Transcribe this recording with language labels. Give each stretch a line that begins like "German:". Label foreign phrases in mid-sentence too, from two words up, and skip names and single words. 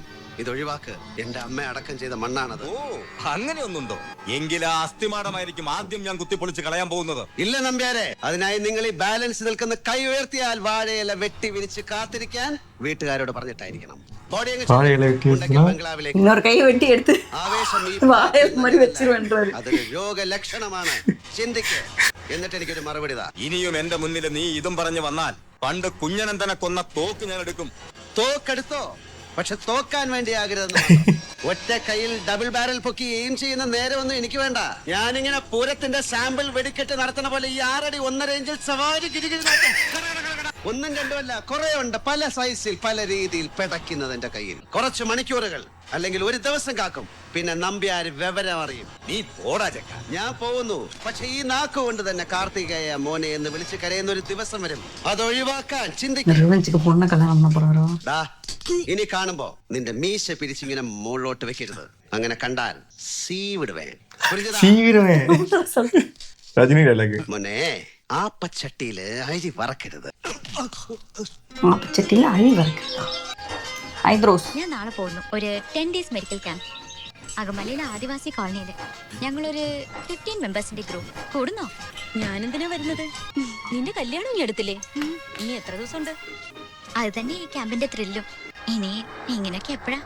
Malayalam: ഇതൊഴിവാക്ക്. എന്റെ അമ്മ അടക്കം ചെയ്ത മണ്ണാണത്. ഓ അങ്ങനെയൊന്നുണ്ടോ? എങ്കിൽ ആ അസ്ഥിമാടമായിരിക്കും ആദ്യം ഞാൻ കുത്തിപ്പൊളിച്ച് കളയാൻ പോകുന്നത്. ഇല്ല നമ്പ്യാരെ, അതിനായി നിങ്ങൾ ഈ ബാലൻസ് നിൽക്കുന്ന കൈ ഉയർത്തിയാൽ വാഴയില വെട്ടി വിരിച്ച് കാത്തിരിക്കാൻ വീട്ടുകാരോട് പറഞ്ഞിട്ടായിരിക്കണം. ബംഗ്ലാവിലേക്ക്
Tamil: இன்னொரு கை வெட்டி எடுத்து
Malayalam: ആവേശം ഈ
Tamil: வாயில் மாதிரி வச்சிருவேன்றாரு.
Malayalam: അതൊരു രോഗലക്ഷണമാണ്. ചിന്തിക്ക്. എന്നിട്ട് എനിക്കൊരു മറുപടി താ. ഇനിയും എന്റെ മുന്നിൽ നീ ഇതും പറഞ്ഞു വന്നാൽ പണ്ട് കുഞ്ഞനന്തനെ കൊന്ന തോക്ക് ഞാൻ എടുക്കും. തോക്കെടുത്തോ, പക്ഷെ തോക്കാൻ വേണ്ടി ആകരുതെന്ന്. ഒറ്റ കയ്യിൽ
English: double barrel
Malayalam: പൊക്കി എയിം ചെയ്യുന്ന നേരമൊന്നും എനിക്ക് വേണ്ട. ഞാനിങ്ങനെ പൂരത്തിന്റെ സാമ്പിൾ വെടിക്കെട്ട് നടത്തണ പോലെ ഈ 6 അടി 1.5 ഇഞ്ചിൽ സവാരി ഗിരിഗിരി നടത്തും. ഒന്നും രണ്ടുമല്ല, കുറെ ഉണ്ട്. പല സൈസിൽ പല രീതിയിൽ പെടയ്ക്കുന്നത് എന്റെ കയ്യിൽ. കുറച്ച് മണിക്കൂറുകൾ അല്ലെങ്കിൽ ഒരു ദിവസം കാക്കും. പിന്നെ നമ്പ്യാര് വിവരം അറിയും. നീ പോടാ ചെക്ക. ഞാൻ പോകുന്നു. പക്ഷെ ഈ നാക്ക് കൊണ്ട് തന്നെ കാർത്തികേയ മോനെ എന്ന് വിളിച്ച് കരയുന്ന ഒരു ദിവസം വരും. അതൊഴിവാക്കാൻ ചിന്തിക്കും.
Tamil: ரிவெஞ்சுக்கு பொண்ணை கல்யாணம் பண்ண போறாரோ?
Malayalam: ഇനി കാണുമ്പോ നിന്റെ മീശ പിരിച്ചിങ്ങനെ മുകളിലോട്ട് വെക്കരുത്. അങ്ങനെ കണ്ടാൽ സീവിടുവേ.
Tamil: சீவிடுவேன் ரஜினி டைலாக்.
Malayalam: മോനെ ആപ്പച്ചട്ടിയില് അരി വറക്കരുത്.
Tamil: ஆப்பச்சட்டியில் அழி வரைக்கிறதா? ஐப்ரோஸ்.
Malayalam: ഞാൻ നാളെ പോകുന്നു ഒരു
English: 10 days medical camp.
Malayalam: അകമലയിലെ ആദിവാസി കോളനിയില് ഞങ്ങളൊരു 15 മെമ്പേഴ്സിന്റെ ഗ്രൂപ്പ്. കൂടുന്നോ? ഞാനെന്തിനാ വരുന്നത്? നിന്റെ കല്യാണം ഇനി എടുത്തില്ലേ? ഇനി എത്ര ദിവസം ഉണ്ട്? അത് തന്നെ ഈ ക്യാമ്പിന്റെ ത്രില്ലും. ഇനി ഇങ്ങനെയൊക്കെ എപ്പോഴാ?